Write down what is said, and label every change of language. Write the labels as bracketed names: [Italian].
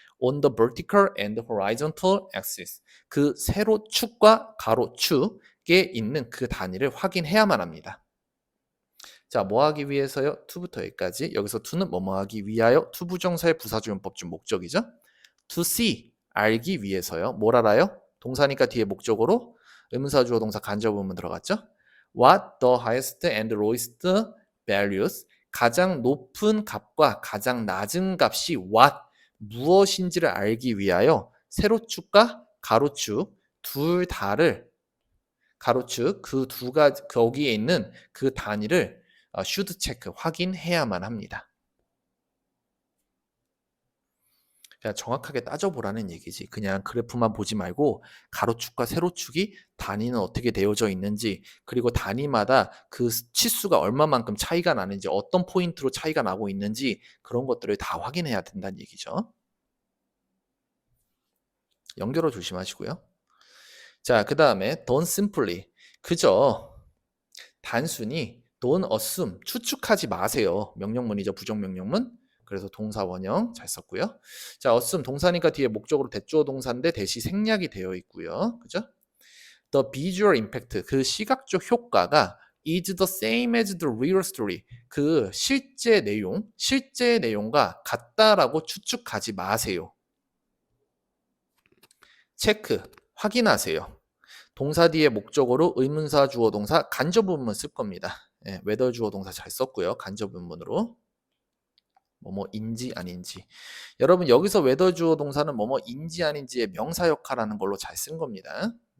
[English] On the vertical and horizontal axis, [Korean] 그 세로축과 가로축에 있는 그 단위를 확인해야만 합니다. 자, 뭐 하기 위해서요? to부터 여기까지. 여기서 to는 뭐뭐 하기 위하여, to 부정사의 부사주용법 중 목적이죠. [English] to see, [Korean] 알기 위해서요. 뭘 알아요? 동사니까 뒤에 목적으로 의문사 주어 동사 간접 의문 들어갔죠. [English] What the highest and lowest values, [Korean] 가장 높은 값과 가장 낮은 값이 what, 무엇인지를 알기 위하여 세로축과 가로축 둘 다를 가로축 그 두 가지 거기에 있는 그 단위를 should 체크 확인해야만 합니다. 그냥 정확하게 따져보라는 얘기지. 그냥 그래프만 보지 말고 가로축과 세로축이 단위는 어떻게 되어져 있는지 그리고 단위마다 그 치수가 얼마만큼 차이가 나는지 어떤 포인트로 차이가 나고 있는지 그런 것들을 다 확인해야 된다는 얘기죠. 연결어 조심하시고요. 자, 그 다음에 [English] don't simply [Korean] 그저 단순히 [English] don't assume [Korean] 추측하지 마세요. 명령문이죠. 부정명령문. 그래서 동사 원형 잘 썼고요. 자, assume 동사니까 뒤에 목적으로 대주어 동사인데 대시 생략이 되어 있고요. 그죠? [English] The visual impact [Korean] 그 시각적 효과가 [English] is the same as the real story [Korean] 그 실제 내용과 같다라고 추측하지 마세요. 체크 확인하세요. 동사 뒤에 목적어로 의문사 주어 동사 간접 의문문 쓸 겁니다. 예, whether 주어 동사 잘 썼고요. 간접 의문문으로 뭐뭐인지 아닌지. 여러분 여기서 whether 주어 동사는 뭐뭐인지 아닌지의 명사 역할하는 걸로 잘 쓴 겁니다.